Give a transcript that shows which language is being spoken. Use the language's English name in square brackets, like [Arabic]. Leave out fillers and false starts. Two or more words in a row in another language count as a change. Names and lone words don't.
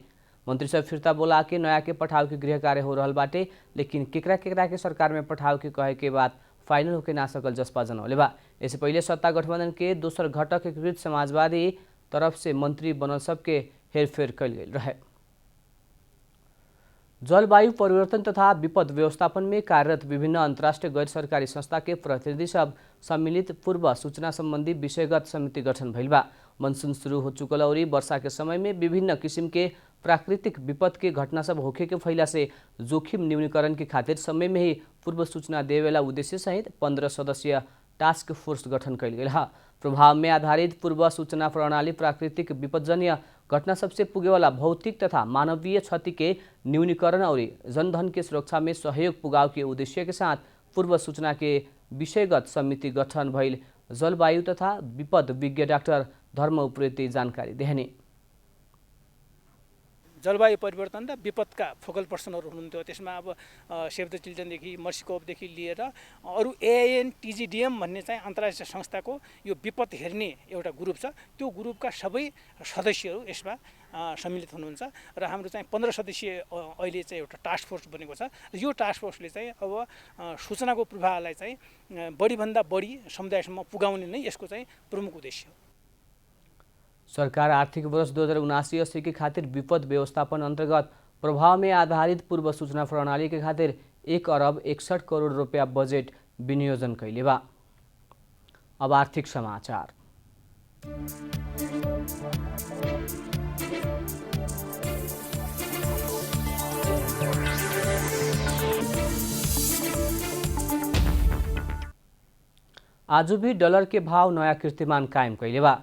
[Bhojpuri] मंत्री सब फिरता बोला के नया के पठाव के गृह कार्य हो रहा बाटे, लेकिन केकरा केकरा के सरकार में पठाव के कहे के बात फाइनल होके ना सकल जसपा जनौले बा। इससे पहले सत्ता गठबंधन के दोसर घटक एकीकृत समाजवादी तरफ से मंत्री बनल सबके हेरफेर कल गई रहे। जलवायु परिवर्तन तथा विपद व्यवस्थापन में कार्यरत विभिन्न अंतर्राष्ट्रीय गैर सरकारी संस्था के प्रतिनिधि सब सम्मिलित पूर्व सूचना संबंधी विषयगत समिति गठन भइल बा। मानसून शुरू हो चुकल और वर्षा के समय में विभिन्न किसिम के प्राकृतिक विपद के घटना सब होखे के फैला से जोखिम न्यूनीकरण के खातिर समय में ही पूर्व सूचना देवेला उद्देश्य सहित 15 सदस्यीय [English] task force [Bhojpuri] गठन कल गई है। प्रभाव में आधारित पूर्व सूचना प्रणाली प्राकृतिक विपदजन्य घटना सबसे पुगेवाला भौतिक तथा मानवीय क्षति के न्यूनीकरण और जनधन के सुरक्षा में सहयोग पुगाव के उद्देश्य के साथ पूर्व सूचना के विषयगत समिति गठन भइल जलवायु तथा विपद विज्ञ डाक्टर धर्म उप्रेती जानकारी देहने। [Nepali] जलवायु परिवर्तन र विपदका [English] focal persons [Nepali] हुनुहुन्थ्यो। त्यसमा अब सेभ द चिल्ड्रेनदेखि मर्सीकोपदेखि लिएर अरू एआइएन टिजिडिएम भन्ने चाहिँ अन्तर्राष्ट्रिय संस्थाको यो विपद हेर्ने एउटा ग्रुप छ। त्यो ग्रुपका सबै सदस्यहरू यसमा सम्मिलित हुनुहुन्छ र हाम्रो चाहिँ 15 सदस्यीय अहिले चाहिँ एउटा [English] task force [Nepali] बनेको छ। यो [English] task force [Nepali] चाहिँ अब सूचनाको प्रवाहलाई चाहिँ बढीभन्दा बढी समुदायसम्म पुगाउने नै यसको चाहिँ प्रमुख उद्देश्य हो। [Bhojpuri] सरकार आर्थिक वर्ष 2079-80 के खातिर विपद व्यवस्थापन अंतर्गत प्रभाव में आधारित पूर्व सूचना प्रणाली के खातिर 1 अरब 61 करोड़ रुपया बजेट विनियोजन कैले बा। अब आर्थिक समाचार। आज भी डॉलर के भाव नया कीर्तिमान कायम कैले बा।